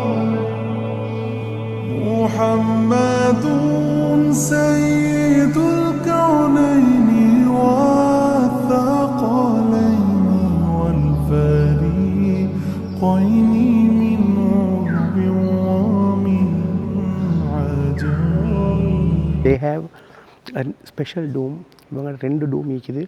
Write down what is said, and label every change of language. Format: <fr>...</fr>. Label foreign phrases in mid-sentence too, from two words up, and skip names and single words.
<ar>محمد سيد الكونين والثقلين والفريقين من عرب ومن عجم.</ar> <en>They have a special dome.</en> <ta>இவங்க 2 டூம் இருக்குது.</ta>